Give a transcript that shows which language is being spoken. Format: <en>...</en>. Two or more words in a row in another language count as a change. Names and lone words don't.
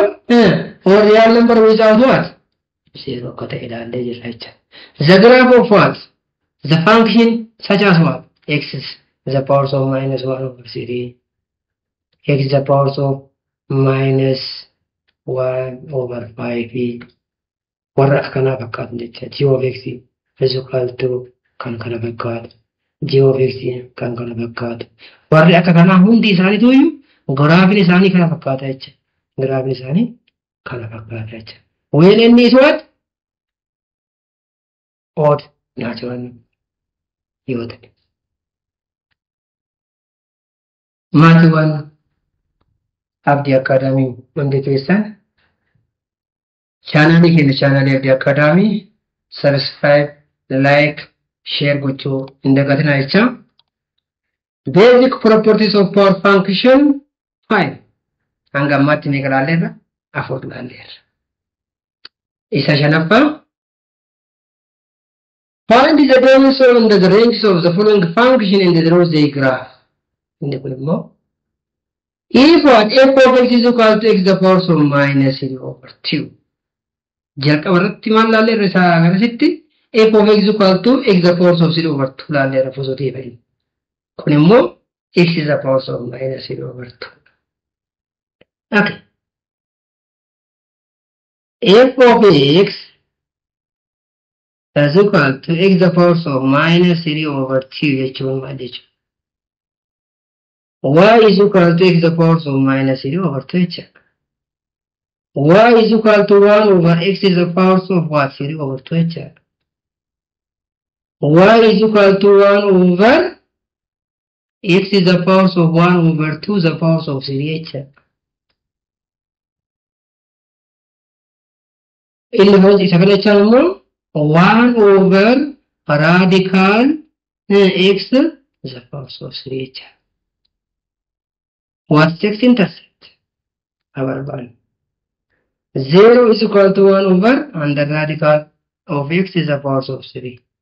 <en>Or real number without what? Zero. The graph of what? The function such as what? X is the power of minus 1 over 3. X is the power of minus 1 over 5.</en> <om>Warra kana fakkaatu jecha</om> <en>g of x is equal to</en> <om>kan kana fakkaatu.</om> <en>G of x</en> <om>kan kana fakkaatu. Warri akka kanaa hundi isaaniitu iyyuu graafin isaanii kana fakkaata jecha. Graafin isaanii kana fakkaata jecha.</om> <en>When n is what? Odd natural</en> <om>yoo ta'e. Maatiiwwan Abdii Akaadaamii hundi keessan chaanalii keenya chaanalii Abdii Akaadaamii</om> <en>subscribe, like, share</en> <om>gochuu hin dagatinaa jecha.</om> <en>Basic properties of power function 5.</en> <om>Hanga ammaatti meeqa laalleerra? 4 laalleerra. Isa shanaffaa.</om> <en>Find the domains and the ranges of the following function in the Rosey graph.</en> <om>Inni kun immoo</om> <en>if what f of x is equal to x the power of minus 3 over 2.</en> <om>Jalqaba irratti maal laalleerra isaa agarsiisti</om> <en>f of x is equal to x the power of 3 over 2 laalleerra positive.</en> <om>Kun immoo</om> <en>x is the power of minus 3 over 2. Okay. F of x is equal to x the power of minus 3 over 2</en> <om>jechuun maal jechuudha?</om> <en>Y is equal to x the power of minus 3 over 2 jechuudha. Y is equal to 1 over x is the power of what? 3 over 2 jechuudha. Y is equal to 1 over x is the power of 1 over 2 the power of 3 jechuudha.</en> <om>Inni kun isa kana jechaan immoo</om> <en>1 over radical x the power of 3</en> <om>jechuudha.</om> <en>What's x-intercept? Our value. 0 is equal to 1 over and the radical of x is the power of 3.</en>